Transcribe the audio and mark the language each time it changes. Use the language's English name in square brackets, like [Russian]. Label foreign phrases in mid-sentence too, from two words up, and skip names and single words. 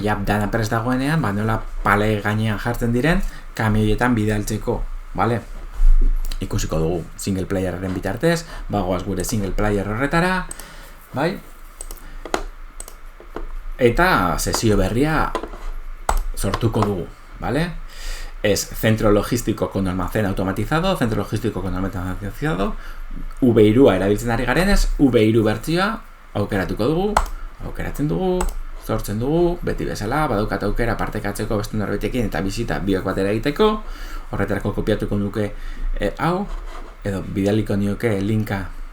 [Basque] Dana prest dagoenean, nola pale gainean jartzen diren kamioietan bidaltzeko, bale? Ikusiko dugu [English] single playerren [Basque] bitartez, bagoaz gure [English] single player [Basque] horretara, bai? Eta sesio berria sortuko dugu, bale? [Spanish] Es centro logístico con almacén automatizado, centro logístico con almacén automatizado, [Basque] V3 erabiltzen ari garenez, V3 bertsioa aukeratzen dugu, sortzen dugu, beti bezala, badaukat aukera partekatzeko beste norbaitekin eta bizita biok batera egiteko, horretarako kopiatuko nuke hau, edo bidaliko nioke linka